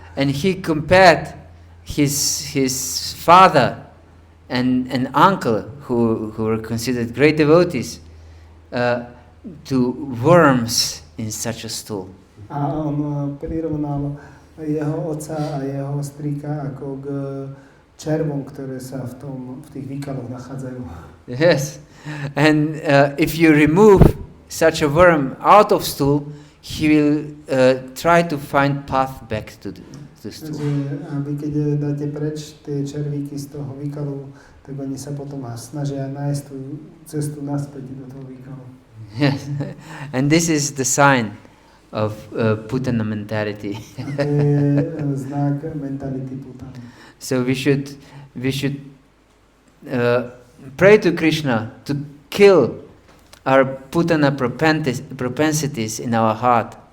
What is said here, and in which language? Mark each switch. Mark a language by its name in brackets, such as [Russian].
[English] And he compared his father and uncle, who were considered great devotees, to worms in such a stool. [Slovak] A on prirovnal jeho otca a jeho strýka ako k červom, ktoré sa v tých výkaloch nachádzajú. [English] Yes, and if you remove such a worm out of stool, he will try to find path back to the stool. [Slovak] A vy keď dáte preč tie červíky z toho výkalu, tak oni sa potom snažia nájsť tú cestu naspäť do toho výkalu. [English] Yes, and this is the sign of Putana mentality. [Slovak] A to je znak mentality Putana. [English] So we should pray to Krishna to kill our Putana propensities in our heart.